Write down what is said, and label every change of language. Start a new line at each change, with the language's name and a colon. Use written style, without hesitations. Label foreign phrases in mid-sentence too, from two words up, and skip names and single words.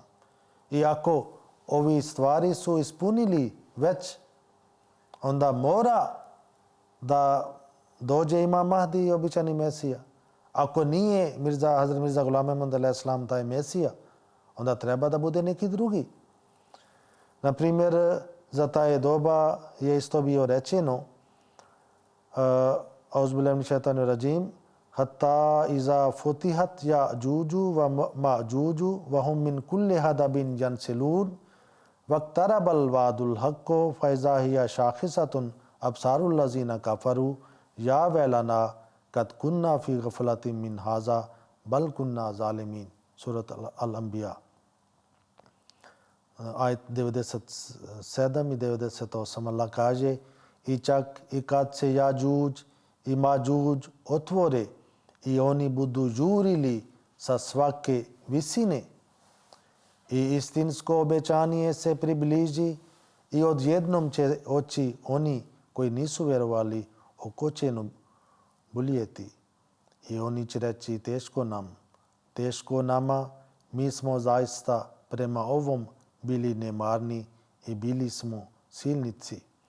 Bosnian: I ako ovi stvari su ispunili već, onda mora da dođe Imam Mahdi i običani Mesija. Ako nije Hazrat Mirza Ghulam Ahmad
Arabic: عليه السلام
Bosnian: taj Mesija, onda treba da bude neki drugi. Naprimjer, za taj doba je isto bio rečeno
Arabic: أعوذ بالله من الشيطان الرجيم حتى إذا فتحت يأجوج ومأجوج وهم من كل حدب ينسلون واقترب الوعد الحق فإذا هي شاخصة أبصار الذين كفروا يا ويلنا قد كنا في غفلة من هذا بل كنا ظالمين.
Bosnian: Surat Al-Anbiya. ajet 97 i 98. Allah kaže i čak i kad se Jađuđ i Mađuđ otvore i oni budu žurili sa svake visine i istinsko obećanje se približi i odjednom će oči oni koji nisu vjerovali okočeno boljeti i oni će reći teško nama, mi smo zaista prema ovom bili nemarni i bili smo silnici.